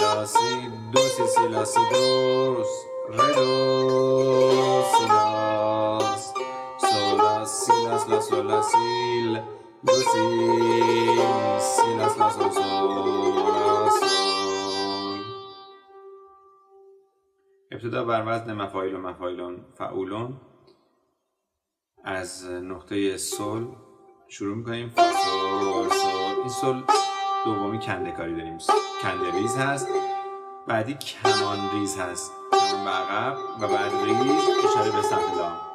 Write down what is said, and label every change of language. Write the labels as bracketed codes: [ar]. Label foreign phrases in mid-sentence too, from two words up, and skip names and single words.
[fa] si do si si la si do re do si la sol la si la sol la si do si la sol sol la sol. ابتدا بر وزن مفاعیل و مفاعیلون فعولون از نقطه سل شروع میکنیم. فا سل سل. این سل دومی کنده کاری داریم، کنده ریز هست، بعدی کمان ریز هست، کمان به عقب و بعد ریز اشاره به سمت لا.